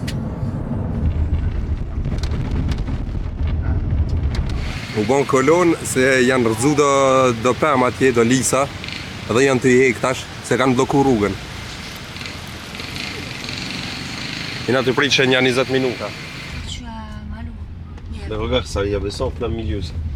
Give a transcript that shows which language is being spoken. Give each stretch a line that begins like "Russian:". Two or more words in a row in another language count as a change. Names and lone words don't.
Albanian: U bon kolon se janë rëzu do pëm atje do lisa edhe janë të I hek tash se kanë bloku rrugën. Jena të pritë që një 20 minuta.
French: Mais regarde, ça, il y avait ça en plein milieu, ça.